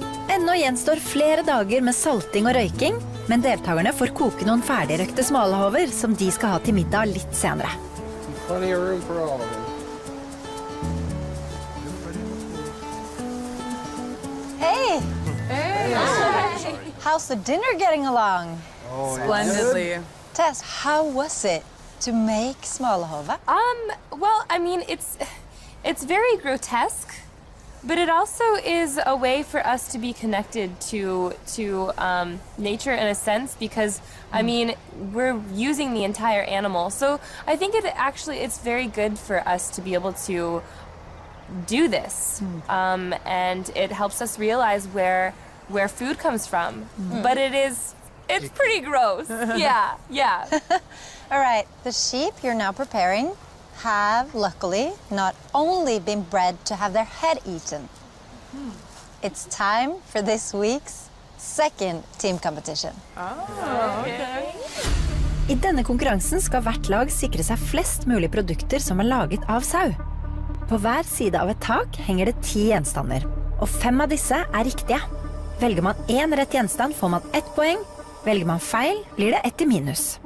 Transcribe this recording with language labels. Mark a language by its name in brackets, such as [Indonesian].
[Norwegian] Ennå gjenstår flere dager med salting og røyking, men deltakerne får koke noen ferdigrøkte smalehover som de skal ha til middag litt senere. [English] Plenty of room for all of them. Hey! How's the dinner getting along? Splendidly. Tess, how was it to make smalahove? Well, I mean, it's very grotesque, but it also is a way for us to be connected to nature in a sense because, I mean, we're using the entire animal. So I think it's very good for us to be able to do this, and it helps us realize where food comes from. But it's pretty gross. Yeah. All right, the sheep you're now preparing have luckily not only been bred to have their head eaten. It's time for this week's second team competition. Okay. [Norwegian] I denne konkurransen skal hvert lag sikre seg flest mulig produkter som er laget av sau. På hver side av et tak henger det 10 gjenstander, og 5 av disse er riktige. Velger man en rett gjenstand får man 1 poeng, velger man feil blir det 1 i minus.